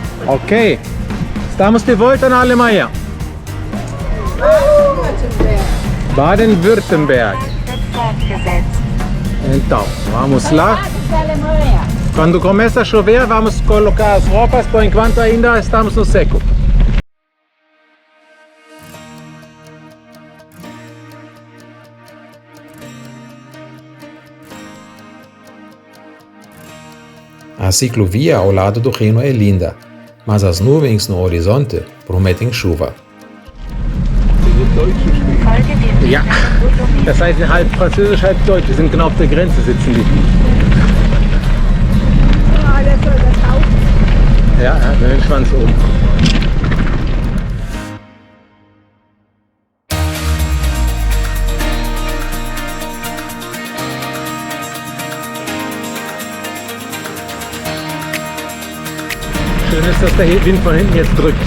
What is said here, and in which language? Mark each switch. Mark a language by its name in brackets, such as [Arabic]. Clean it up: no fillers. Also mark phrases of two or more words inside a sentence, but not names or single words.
[Portuguese] Ok. Estamos de volta na Alemanha. Baden-Württemberg. [German] Fortgesetzt. [Portuguese] Então, vamos lá. Quando começa a chover, vamos colocar as roupas, por enquanto ainda estamos no seco. A ciclovia ao lado do Reno é linda, mas as nuvens no horizonte prometem chuva. [German] Folge dem Ja, das heißt halb Französisch, halb Deutsch. Die sind genau auf der Grenze sitzen die. Ja, er hat den Schwanz oben. Schön ist, dass der Wind von hinten jetzt drückt.